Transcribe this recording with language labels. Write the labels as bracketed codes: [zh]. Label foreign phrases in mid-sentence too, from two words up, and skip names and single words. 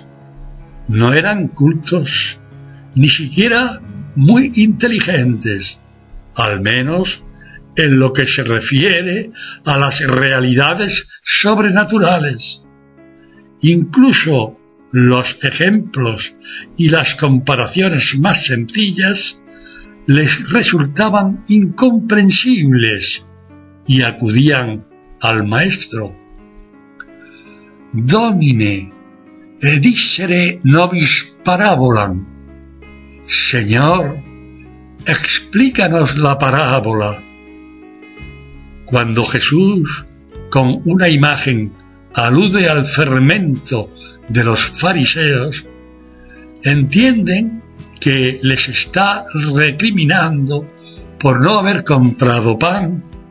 [es] No eran cultos, ni siquiera muy inteligentes, al menos en lo que se refiere a las realidades sobrenaturales. Incluso los ejemplos y las comparaciones más sencillas les resultaban incomprensibles y acudían al maestro. [la] Domine, edicere nobis parabolam. [es] Señor, explícanos la parábola. Cuando Jesús, con una imagen, alude al fermento de los fariseos, entienden que les está recriminando por no haber comprado pan.